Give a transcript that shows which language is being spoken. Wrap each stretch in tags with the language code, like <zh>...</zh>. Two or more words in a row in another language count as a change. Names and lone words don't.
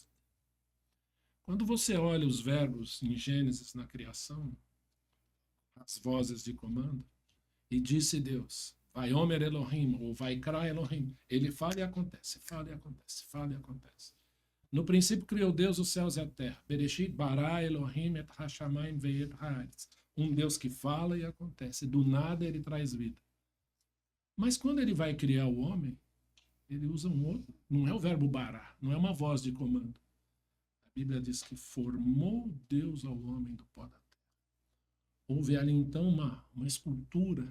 <pt>Quando você olha os verbos em Gênesis na criação, as vozes de comando, e disse Deus,</pt> <he>ויאמר אלהים,</he> <pt>ou</pt> <he>ויקרא אלהים,</he> <pt>ele fala e acontece, fala e acontece, fala e acontece. No princípio criou Deus os céus e a terra.</pt> <he>בראשית ברא אלהים את השמים ואת הארץ.</he> <pt>Um Deus que fala e acontece. Do nada ele traz vida. Mas quando ele vai criar o homem, ele usa um outro. Não é o verbo bara, não é uma voz de comando. A Bíblia diz que formou Deus ao homem do pó da terra. Houve ali então uma escultura,</pt>